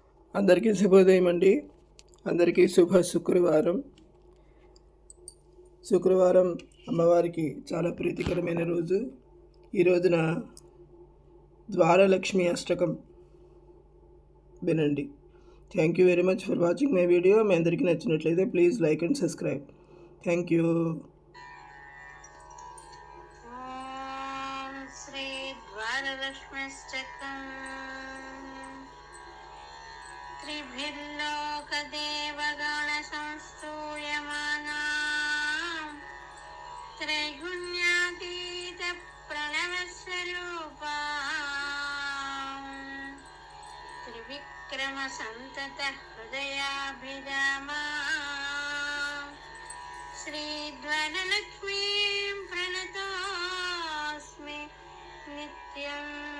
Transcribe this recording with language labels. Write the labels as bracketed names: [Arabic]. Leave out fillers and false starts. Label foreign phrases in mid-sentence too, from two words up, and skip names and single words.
[Telugu] అందరికీ శుభోదయం అండి. అందరికీ శుభ శుక్రవారం. శుక్రవారం అమ్మవారికి చాలా ప్రీతికరమైన రోజు. ఈ రోజున ద్వారలక్ష్మి అష్టకం వినండి. [English] Thank you very much for watching my video. [Telugu] మీ అందరికీ నచ్చినట్లయితే [English] please like and subscribe. Thank you. [Telugu] శ్రీ ద్వారలక్ష్మి అష్టకం [Sanskrit] त्रिभिर्लोकदेवगणसंस्तूयमानां त्रैगुण्यातीतप्रणवस्वरूपां त्रिविक्रमसन्ततहृदयाभिरामां श्रीद्वारलक्ष्मीं प्रणतोऽस्मि नित्यम्.